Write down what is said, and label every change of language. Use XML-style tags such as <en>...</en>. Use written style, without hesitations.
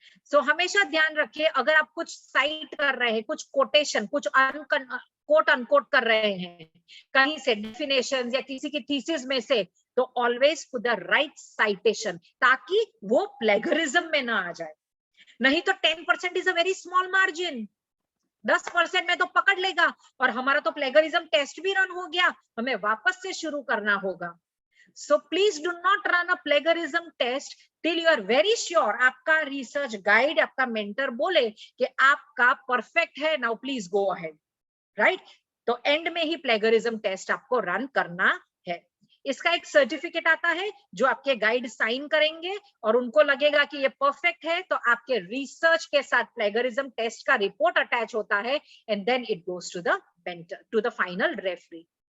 <hi>सो हमेशा ध्यान रखिए, अगर आप कुछ साइट कर रहे हैं, कुछ कोटेशन, कुछ कोट अनकोट कर रहे हैं कहीं से, डेफिनेशन या किसी की थीसिस में से, तो</hi> <en>always put the right citation</en> <hi>ताकि वो प्लेगरिज्म में ना आ जाए. नहीं तो</hi> <en>10% is a very small margin.</en> <hi>10% में तो पकड़ लेगा और हमारा तो प्लेगरिज्म टेस्ट भी रन हो गया, हमें वापस से शुरू करना होगा.</hi> <en>So please do not run a plagiarism test till you are very sure</en> <hi>आपका रिसर्च गाइड, आपका मेंटर बोले कि आपका परफेक्ट है,</hi> <en>now please go ahead, right.</en> <hi>तो एंड में ही प्लेगरिज्म टेस्ट आपको रन करना है. इसका एक सर्टिफिकेट आता है जो आपके गाइड साइन करेंगे और उनको लगेगा कि ये परफेक्ट है, तो आपके रिसर्च के साथ प्लेगरिज्म टेस्ट का रिपोर्ट अटैच होता है,</hi> <en>And then it goes to the mentor, to the final referee.</en>